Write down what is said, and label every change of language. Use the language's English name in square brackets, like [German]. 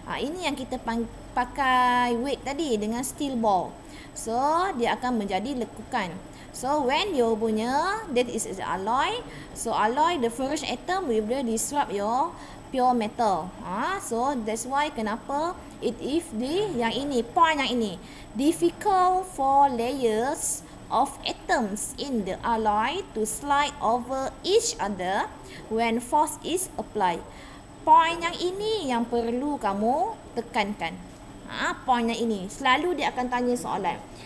[Malay] Ini yang kita pakai weight tadi dengan steel ball. So, dia akan menjadi lekukan. [English] So, when you punya, that is the alloy. So, alloy, the ferrous atom will disrupt your pure metal. So, that's why [Malay] kenapa [English] it is [Malay] yang ini, [English] point yang ini. Difficult for layers of atoms in the alloy to slide over each other when force is applied. [Malay] Point yang ini yang perlu kamu tekankan. Point yang ini. Selalu dia akan tanya soalan.